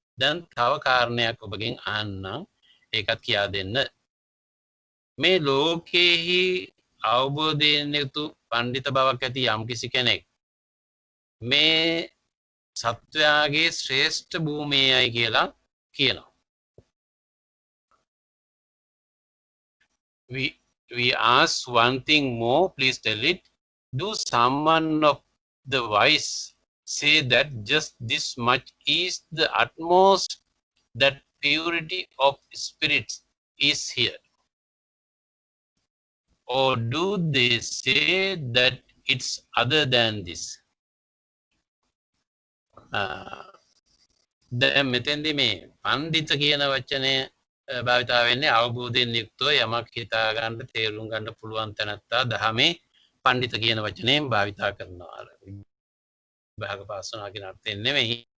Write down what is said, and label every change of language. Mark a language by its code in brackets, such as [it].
[si] දැන් තව කාරණයක් ඔබගෙන් අහන්නම් ඒකත් කියා දෙන්න. මේ ලෝකයේහි අවබෝධයෙන් යුතු පණ්ඩිත බවක් ඇති යම්කිසි කෙනෙක් මේ සත්වයාගේ ශ්‍රේෂ්ඨ භූමියයි කියලා කියනවා. [en] We ask one thing more, please tell it. Do someone of the wise say that just this much is the utmost, that purity of spirits is here? Or do they say that it's other than this? [si] දැන් මෙතෙන්දී මේ පඬිත කියන වචනය භාවිතා වෙන්නේ අවබෝධයෙන් යුක්තව යමක් හිතා ගන්න තේරුම් ගන්න පුළුවන් තැනත්තා දහමේ පඬිත කියන වචනයෙන් භාවිතා කරනවා. විභාග පාස් වුණා කියන අර්ථයෙන් නෙමෙයි.